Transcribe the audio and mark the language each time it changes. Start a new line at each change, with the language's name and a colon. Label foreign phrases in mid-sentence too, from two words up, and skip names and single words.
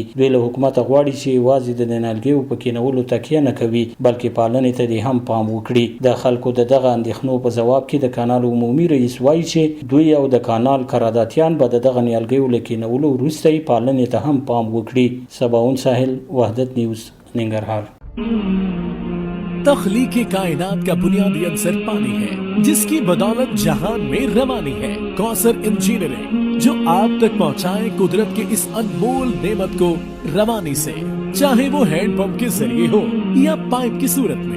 Pashto: دوی له حکومته غواړي چې یوازې د نیالګیو په کینولو تکیه نه کوي، بلکې پالنې ته دې هم پام وکړي. د خلکو د دغه اندېښنو په ځواب کې د کانال عمومي رئیس وایي چې دوی او د کانال قراردادیان به د دغه نیالګیو له کینولو وروسته یې پالنې ته هم پام وکړي. سباون ساحل، وحدت نیوز، ننګرهار.
Urdu: تخلیق کائنات کا بنیادی عنصر پانی ہے، جس کی بدولت جہان میں روانی ہے. کوثر انجینئرنگ جو آپ تک پہنچائے قدرت کے اس انمول نعمت کو روانی سے، چاہے وہ ہینڈپمپ کے ذریعے ہو یا پائپ کی صورت میں.